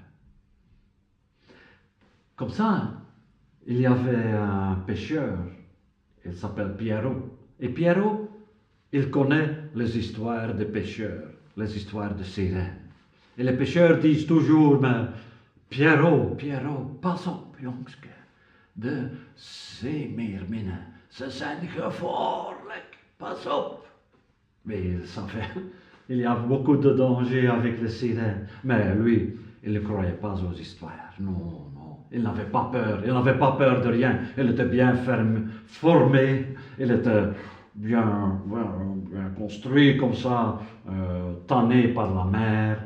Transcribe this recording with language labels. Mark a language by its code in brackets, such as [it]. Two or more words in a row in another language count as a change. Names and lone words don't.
[fr] Comme ça, il y avait un pêcheur, il s'appelle Pierrot. Et Pierrot, il connaît les histoires de pêcheurs, les histoires de sirènes. Et les pêcheurs disent toujours, mais Pierrot, [nl] pas op, jongske. De zeemeerminnen, ze zijn gevaarlijk, pas op. [fr] Mais il y a beaucoup de danger avec les sirènes. Mais lui, il ne croyait pas aux histoires. Non. Il n'avait pas peur de rien. Il était bien formé. Il était bien construit comme ça, tanné par la mer.